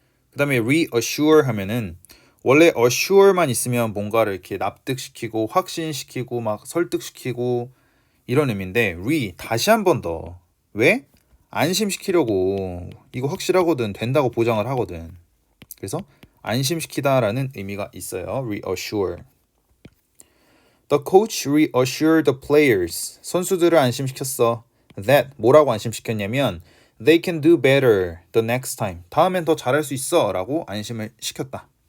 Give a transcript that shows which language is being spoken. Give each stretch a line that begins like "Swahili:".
Korean: 그 다음에 reassure 하면은 원래 assure만 있으면 뭔가를 이렇게 납득시키고 확신시키고 막 설득시키고 이런 의미인데 다시 한 번 더. 왜? 안심시키려고. 이거 확실하거든, 된다고 보장을 하거든. 그래서 안심시키다라는 의미가 있어요.
English: reassure. The coach reassured the players,
Korean: 선수들을 안심시켰어. That, 뭐라고 안심시켰냐면
English: they can do better the next time,
Korean: 다음엔 더 잘할 수 있어 라고 안심을 시켰다.